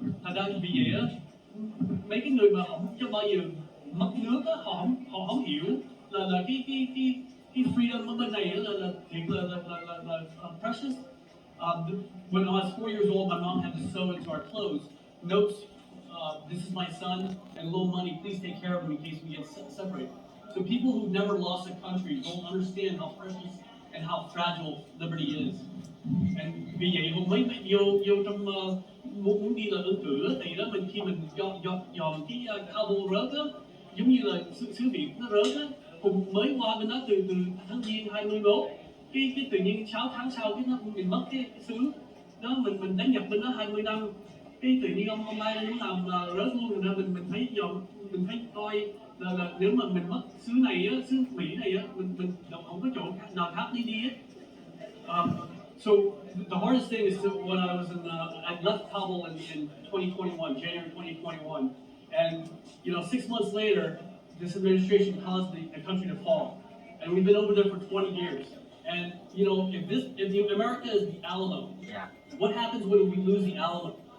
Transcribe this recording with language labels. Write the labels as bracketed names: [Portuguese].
[Vietnamese] Thành ra vì vậy á, mấy cái người mà không cho bao giờ mất nước á, họ không hiểu là cái freedom ở bên này là thiệt là precious. [English] When I was 4 years old, my mom had to sew into our clothes notes. This is my son, and a little money. Please take care of him in case we get separated. So people who've never lost a country don't understand how precious and how fragile liberty is. [Vietnamese] And vì vậy hôm mấy vô trong muốn đi là ứng cử thì đó khi mình dòm cái cabo rớt á, giống như là xứ Việt nó rớt á, Hùng mới qua bên đó từ tháng Giêng 21, cái tự nhiên 6 tháng sau cái mình mất cái xứ đó, mình đánh nhập bên đó 20 năm, cái tự nhiên ông ba nó làm rớt luôn. Rồi mình thấy mình thấy coi là nếu mà mình mất xứ này á, xứ Mỹ này á, mình không có chỗ nào khác đi hết. [English] So the hardest thing is when I was I left Kabul in 2021, January 2021, and 6 months later, this administration caused the country to fall, and we've been over there for 20 years. And if America is the Alamo, yeah, what happens when we lose the Alamo?